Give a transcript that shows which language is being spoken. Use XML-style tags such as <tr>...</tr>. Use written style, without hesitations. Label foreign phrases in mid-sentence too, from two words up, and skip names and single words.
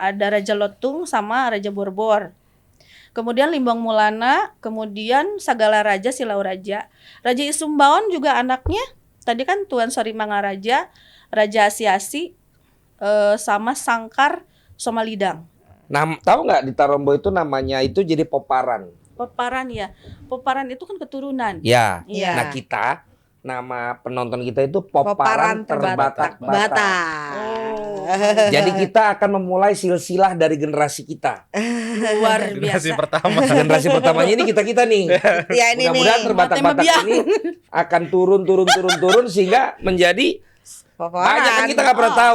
<id>Ada Raja Lotung sama Raja Borbor. Kemudian Limbang Mulana, kemudian Sagala Raja, Silau Raja. Raja Isumbaon juga anaknya Tadi kan Tuan Sori Mangaraja, Raja Asiasi, sama Sangkar Somalidang. Tahu nggak di Tarombo itu namanya itu jadi poparan. Poparan ya. Poparan itu kan keturunan. Ya. Iya. Nah kita nama penonton kita itu Poparan poparan terbatak-batak. Batak. Jadi kita akan memulai silsilah dari generasi kita. Luar Generasi biasa. pertama. Generasi pertamanya ini kita nih. Ya ini Mudah-mudahan nih. terbatak-batak Tema ini akan turun sehingga menjadi banyak kan kita nggak pernah tahu.</id>